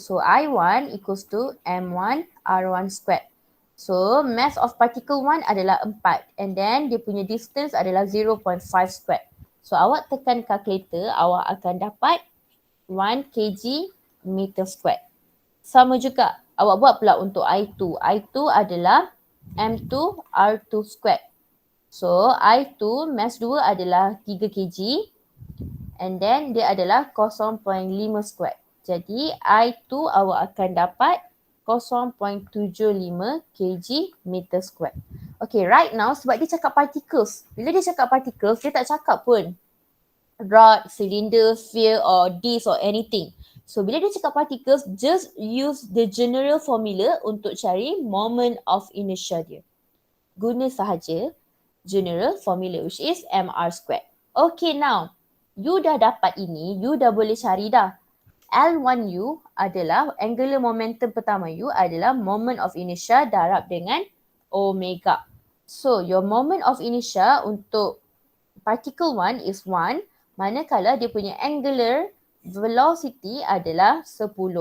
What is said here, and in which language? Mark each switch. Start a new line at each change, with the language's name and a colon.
English: So I1 equals to M1 R1 squared.
Malay: So mass of particle 1 adalah 4 and then dia punya distance adalah 0.5 squared. So awak tekan calculator, awak akan dapat 1 kg meter squared. Sama juga awak buat pula untuk I2. I2 adalah M2 R2 squared. So I2 mass 2 adalah 3 kg and then dia adalah 0.5 squared. Jadi I2 awak akan dapat 0.75 kg meter squared. Okay,
English: right now
Malay: sebab dia cakap particles. Bila dia cakap particles, dia tak cakap pun rod, cylinder, sphere or disc
English: or anything. So
Malay: bila dia cakap
English: particles, just use the general formula
Malay: untuk cari
English: moment of inertia dia.
Malay: Guna sahaja general formula
English: which is
Malay: mr squared. Okay, now you dah dapat ini, you dah boleh cari dah. L1U adalah angular momentum pertama you adalah moment of inertia darab dengan omega.
English: So your moment of inertia untuk particle 1 is 1
Malay: manakala dia punya
English: angular velocity adalah 10.